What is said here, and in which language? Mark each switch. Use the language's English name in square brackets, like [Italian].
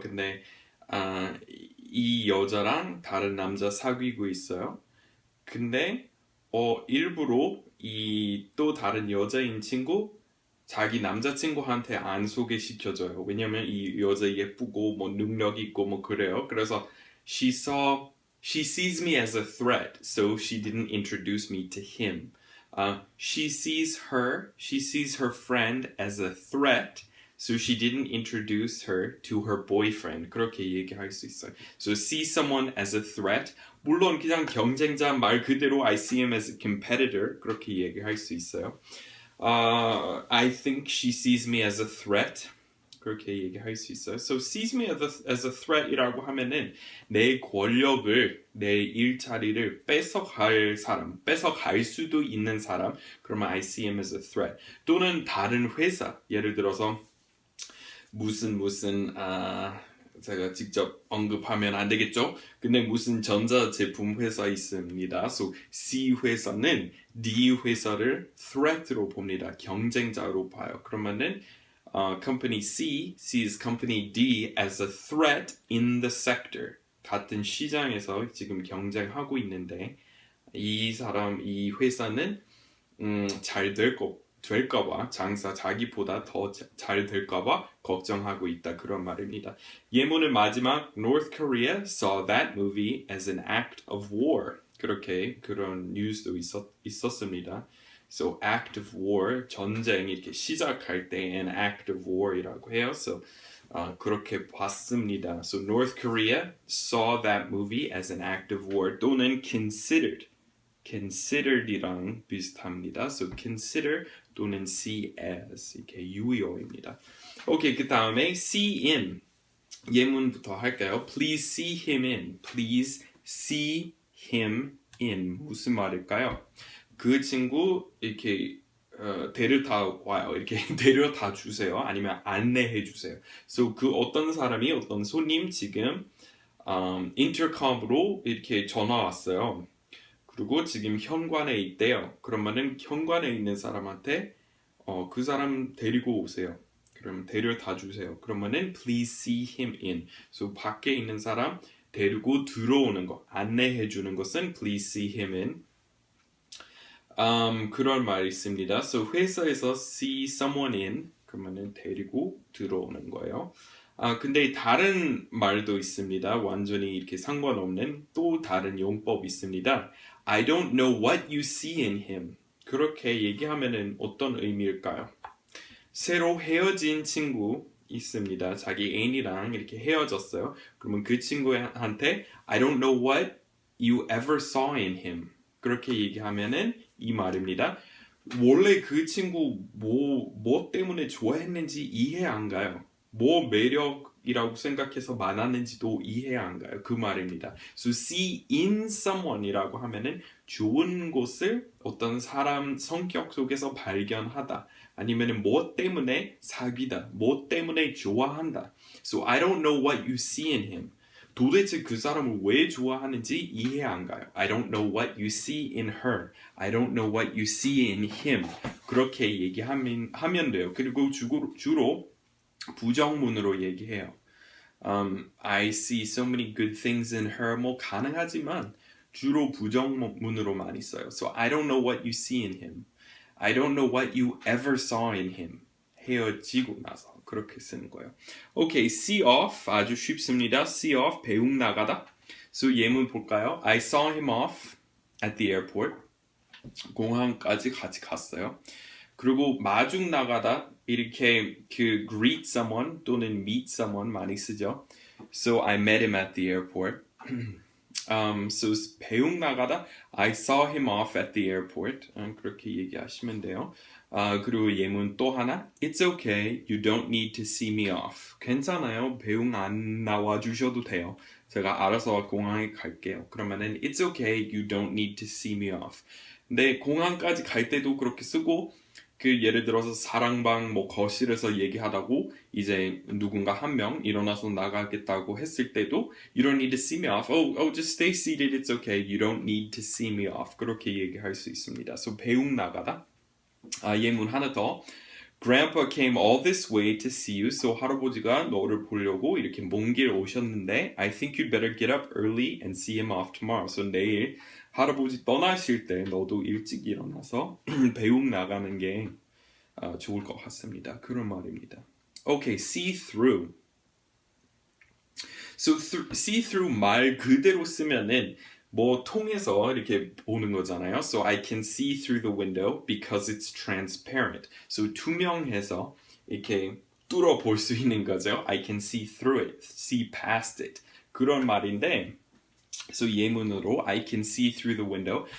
[Korean] 근데 이 여자랑 다른 남자 사귀고 있어요. 근데 일부러 이 또 다른 여자인 친구 자기 남자친구한테 안 소개시켜줘요. 왜냐면 이 여자 예쁘고 뭐 능력 있고 뭐 그래요. [English] 그래서 she sees me as a threat, so she didn't introduce me to him. She sees her friend as a threat, so she didn't introduce her to her boyfriend. [Korean] 그렇게 얘기할 수 있어요. [English] So see someone as a threat. [Korean] 물론 그냥 경쟁자 말 그대로 [English] I see him as a competitor. [Korean] 그렇게 얘기할 수 있어요. [English] I think she sees me as a threat. [Korean] 그렇게 얘기할 수 있어요. [English] So sees me as a threat [Korean] 이라고 하면은 내 권력을, 내 일자리를 뺏어갈 사람, 뺏어갈 수도 있는 사람, 그러면 [English] I see him as a threat. [Korean] 또는 다른 회사, 예를 들어서 무슨 제가 직접 언급하면 안 되겠죠? 근데 무슨 전자제품 회사 있습니다. So C 회사는 D 회사를 threat로 봅니다. 경쟁자로 봐요. [English] 그러면은 company C sees company D as a threat in the sector. [Korean] 같은 시장에서 지금 경쟁하고 있는데 이 회사는 잘 될까봐 장사 자기보다 더 잘 될까봐 걱정하고 있다 그런 말입니다. 예문의 마지막 [English] North Korea saw that movie as an act of war. [Korean] 그런 뉴스도 있었습니다. So act of war 전쟁 이렇게 시작할 때 [English] an act of war [Korean] 이라고 해요. So 그렇게 봤습니다. [English] So North Korea saw that movie as an act of war 또는 considered이랑 비슷합니다. [Korean] So consider 또는 see as 이렇게 유효입니다. 오케이, 그 다음에 see in 예문부터 할까요? [English] Please see him in. Please see him in. [Korean] 무슨 말일까요? 그 친구 이렇게 데려다 와요. 이렇게 데려다 주세요. 아니면 안내해 주세요. So 그 어떤 사람이 어떤 손님 지금 인터컴으로 이렇게 전화 왔어요. 그리고 지금 현관에 있대요. 그러면은 현관에 있는 사람한테 그 사람 데리고 오세요. 그럼 데려다 주세요. [English] 그러면은 please see him in. [Korean] So 밖에 있는 사람 데리고 들어오는 거, 안내해 주는 것은 please see him in. 그런 말이 있습니다. So 회사에서 see someone in 그러면은 데리고 들어오는 거예요. 근데 다른 말도 있습니다. 완전히 이렇게 상관없는 또 다른 용법이 있습니다. [English] I don't know what you see in him. [Korean] 그렇게 얘기하면은 어떤 의미일까요? 새로 헤어진 친구 있습니다. 자기 애인이랑 이렇게 헤어졌어요. [English] 그러면 그 친구한테 I don't know what you ever saw in him. [Korean] 그렇게 얘기하면은 이 말입니다. 원래 그 친구 뭐 때문에 좋아했는지 이해 안 가요. 뭐 매력이라고 생각해서 만났는지도 이해 안 가요. 그 말입니다. So see in someone이라고 하면은 좋은 것을 어떤 사람 성격 속에서 발견하다. 아니면은 뭐 때문에 사귀다. 뭐 때문에 좋아한다. [English] So I don't know what you see in him. [Korean] 도대체 그 사람을 왜 좋아하는지 이해 안 가요. [English] I don't know what you see in her. I don't know what you see in him. [Korean] 그렇게 얘기하면 돼요. 그리고 주로 부정문으로 얘기해요. [English] I see so many good things in her. [Korean] 뭐 가능하지만 주로 부정문으로 많이 써요. [English] So I don't know what you see in him. I don't know what you ever saw in him. [Korean] 헤어지고 나서 그렇게 쓰는 거예요. 오케이, see off 아주 쉽습니다. see off 배웅 나가다. So 예문 볼까요? [English] I saw him off at the airport. [Korean] 공항까지 같이 갔어요. 그리고 마중 나가다 이렇게 그 greet someone 또는 meet someone 많이 쓰죠. [English] So I met him at the airport. So [Korean] 배웅 나가다 [English] I saw him off at the airport. [Korean] 그렇게 얘기하시면 돼요. 그리고 예문 또 하나 [English] It's okay, you don't need to see me off. [Korean] 괜찮아요, 배웅 안 나와주셔도 돼요. 제가 알아서 공항에 갈게요. [English] 그러면은 It's okay, you don't need to see me off. [Korean] 근데 공항까지 갈 때도 그렇게 쓰고 그 예를 들어서 사랑방 뭐 거실에서 얘기하다고 이제 누군가 한 명 일어나서 나가겠다고 했을 때도 [English] You don't need to see me off. Oh, just stay seated. It's okay. You don't need to see me off. [Korean] 그렇게 얘기할 수 있습니다. So 배웅 나가다. 예문 하나 더. [English] Grandpa came all this way to see you. So [Korean] 할아버지가 너를 보려고 이렇게 먼 길 오셨는데 [English] I think you'd better get up early and see him off tomorrow. [Korean] So 내일 할아버지 떠나실 때 너도 일찍 일어나서 배웅 나가는 게 좋을 것 같습니다. 그런 말입니다. [English] Okay, see through. [Korean] So see through 말 그대로 쓰면은 뭐 통해서 이렇게 보는 거잖아요. [English] So I can see through the window because it's transparent. [Korean] So 투명해서 이렇게 뚫어 볼 수 있는 거죠. [English] I can see through it, see past it. [Korean] 그런 말인데 [English] So 예문으로 I can see through the window.